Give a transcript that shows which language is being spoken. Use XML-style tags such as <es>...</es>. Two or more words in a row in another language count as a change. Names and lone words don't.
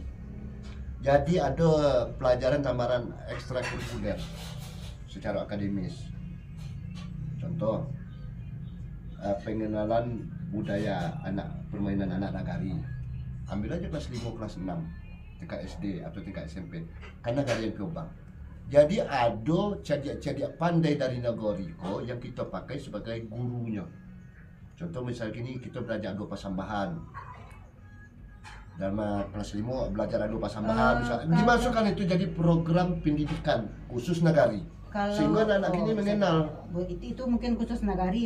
<id>Jadi ada pelajaran tambahan ekstrakurikuler secara akademis. Contoh pengenalan budaya permainan anak nagari. Ambil aja kelas 5, kelas 6, tingkat SD atau tingkat SMP. Karena nagari yang Piobang. Jadi ada</id> <min>cadiak-cadiak pandai</min> <id>dari nagari ko yang kita pakai sebagai gurunya. Contoh misalnya gini, kita belajar adu pasambahan. Dalam kelas 5 belajar adu pasambahan, dimasukkan itu jadi program pendidikan khusus nagari. Sehingga anak-anak ini mengenal. Itu mungkin khusus nagari.</id>